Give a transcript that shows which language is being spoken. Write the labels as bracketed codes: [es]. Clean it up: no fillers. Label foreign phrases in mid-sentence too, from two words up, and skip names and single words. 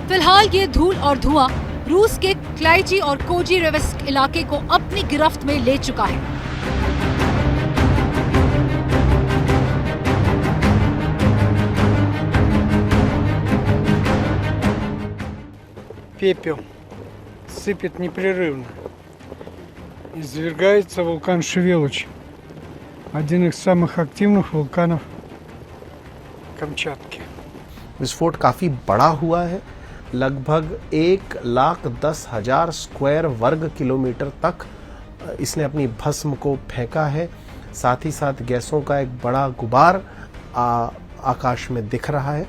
[hi] फिलहाल ये धूल और धुआं रूस के क्लाइची और कोजीरेवस्क इलाके को अपनी गिरफ्त में ले चुका है। [ru] Пепел сыпет непрерывно. Извергается вулкан Шевелуч, один из самых активных вулканов Камчатки। [hi] विस्फोट काफ़ी बड़ा हुआ है, लगभग 1,10,000 स्क्वायर वर्ग किलोमीटर तक इसने अपनी भस्म को फेंका है। साथ ही साथ गैसों का एक बड़ा गुबार आकाश में दिख रहा है।